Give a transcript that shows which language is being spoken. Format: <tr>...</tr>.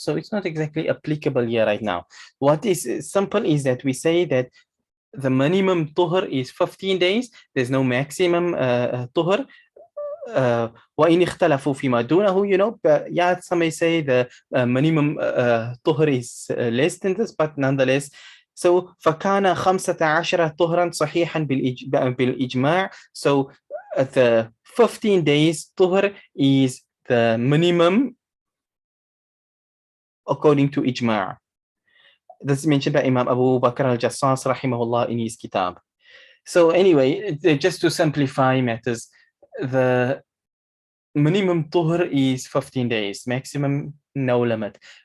<en>So it's not exactly applicable here right now. What is simple is that we say that the minimum tuhur is 15 days. There's no maximum tuhur.</en> <ar>وإن اختلفوا فيما دونه,</ar> <en>but yeah, some may say the minimum طهر is less than this, but nonetheless.</en> <ar>So فكان 15 طهرا صحيحا بالإجماع.</ar> <en>So the 15 days طهر is the minimum according to إجماع. This is mentioned by Imam Abu Bakr al-Jassas rahimahullah in his kitab. So anyway, just to simplify matters, the minimum طهر is 15 days, maximum no limit.</en>